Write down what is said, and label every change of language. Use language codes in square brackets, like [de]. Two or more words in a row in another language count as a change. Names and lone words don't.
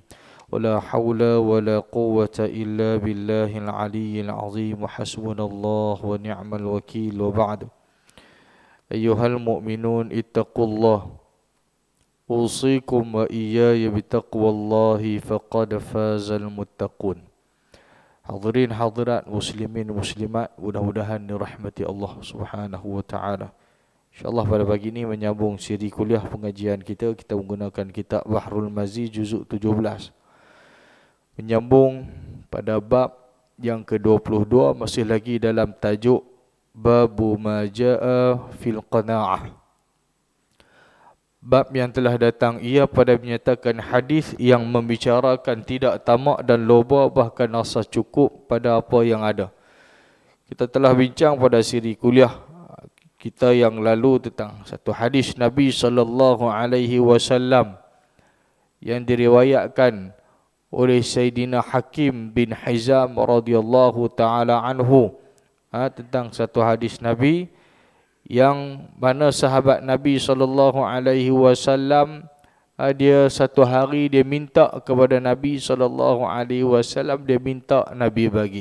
[ar] ولا حول ولا قوة إلا بالله العلي العظيم. حسبنا الله ونعم الوكيل. وبعد. أيها المؤمنون اتقوا الله، أوصيكم وإياي بتقوى الله فقد فاز المتقون. حاضرين حاضرات، مسلمين مسلمات, [ms] mudah-mudahan dirahmati Allah [ar] سبحانه وتعالى. [ms] InsyaAllah pada pagi ini menyambung siri kuliah pengajian kita menggunakan kitab Bahrul Mazi juzuk 17. Menyambung pada bab yang ke-22, masih lagi dalam tajuk [ar] باب ما جاء في القناعة. [ms] Bab yang telah datang ia pada menyatakan hadis yang membicarakan tidak tamak dan loba, bahkan rasa cukup pada apa yang ada. Kita telah bincang pada siri kuliah kita yang lalu tentang satu hadis Nabi SAW yang diriwayatkan oleh Sayyidina Hakim bin Hizam [ar] رضي الله تعالى عنه, [ms] tentang satu hadis Nabi yang mana sahabat Nabi SAW, dia satu hari dia minta kepada Nabi SAW, dia minta Nabi bagi.